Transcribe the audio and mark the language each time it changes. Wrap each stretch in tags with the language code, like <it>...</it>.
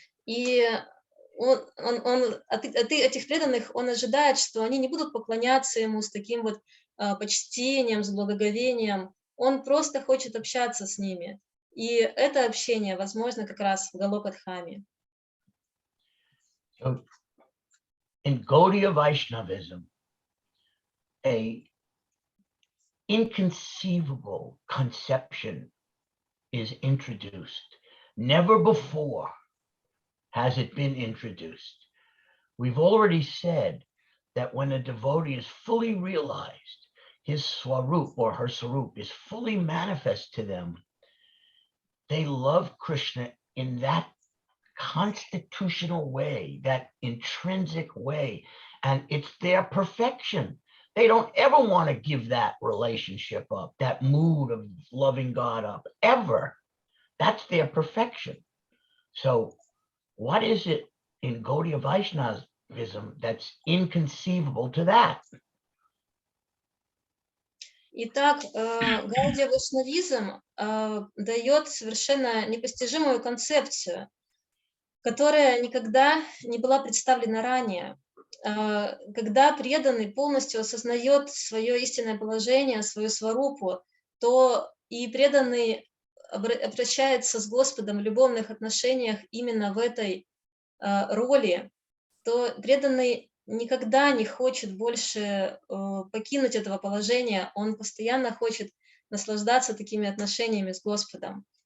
<ru>И от этих преданных он ожидает, что они не будут поклоняться Ему с таким вот почтением, с благоговением. Он просто хочет общаться с ними. И это общение возможно как раз в Галокадхаме.</ru> <en>in Gaudiya Vaishnavism, a inconceivable conception is introduced. Never before has it been introduced. We've already said that when a devotee is fully realized, his swarup or her swarup is fully manifest to them, they love Krishna in that constitutional way, that intrinsic way, and it's their perfection. They don't ever want to give that relationship up, that mood of loving God up, ever. That's their perfection. So what is it in Gaudiya Vaishnavism that's inconceivable to that?</en> <ru>Итак, Гаудия Вайшнавизм дает совершенно непостижимую концепцию, которая никогда не была представлена ранее. Когда преданный полностью осознает свое истинное положение, свою сварупу, то и преданный обращается с Господом в любовных отношениях именно в этой роли, то преданный никогда не хочет больше покинуть этого положения, он постоянно хочет наслаждаться такими отношениями с Господом.</ru>